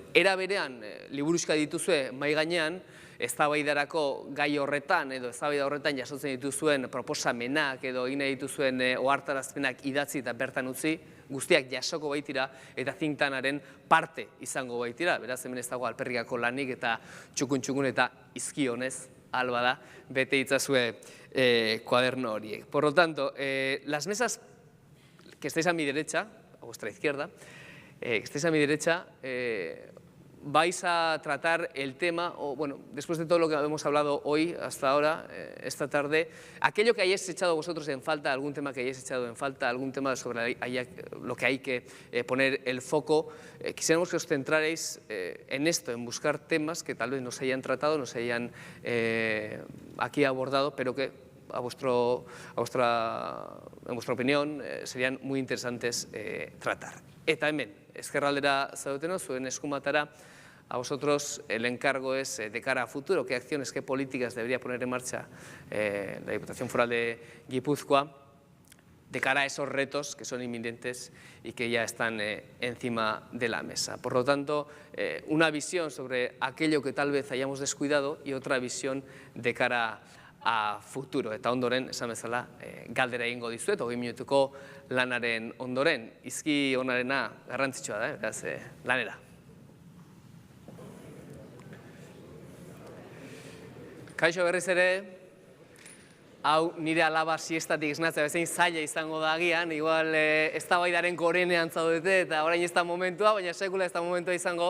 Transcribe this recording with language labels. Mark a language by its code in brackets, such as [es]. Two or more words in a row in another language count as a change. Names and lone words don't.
[eu] Era berean, liburuxka dituzue mahai gainean, eztabaidarako gai horretan edo eztabaida horretan jasotzen dituzuen proposamenak edo egin dituzuen ohartarazpenak idatzi eta bertan utzi, guztiak jasoko baitira eta [en] think tankaren [eu] parte izango baitira. Beraz, hemen ez dago alperrikako lanik eta txukun eta izkionez alba da, bete itzazue kuaderno horiek. [es] Por lo tanto, las mesas que estáis a mi derecha, a vuestra izquierda, que estáis a mi derecha, vais a tratar el tema, o bueno, después de todo lo que hemos hablado hoy, hasta ahora, esta tarde, aquello que hayáis echado vosotros en falta, algún tema que hayáis echado en falta, algún tema sobre lo que hay que poner el foco, quisiéramos que os centrarais en esto, en buscar temas que tal vez no se hayan tratado, no se hayan aquí abordado, pero que en vuestra opinión serían muy interesantes tratar. [eu] Eta hemen, ezkerraldera zaudeteno, zuen eskumatara [es] a vosotros el encargo es, de cara a futuro, qué acciones, qué políticas debería poner en marcha la Diputación Foral de Guipúzcoa de cara a esos retos que son inminentes y que ya están encima de la mesa. Por lo tanto, una visión sobre aquello que tal vez hayamos descuidado y otra visión de cara a futuro. [eu] Eta ondoren, esan bezala, galdera egingo dizuet, 20 minutuko lanaren ondoren. Izki onarena garrantzitsua da, beraz, lanera. Kaixo berriz ere, hau nire alaba siestatik esnatzea bezain zaila izango da agian, igual eztabaidaren gorenean zaudete eta orain ez da momentua, baina sekula ez da momentua izango.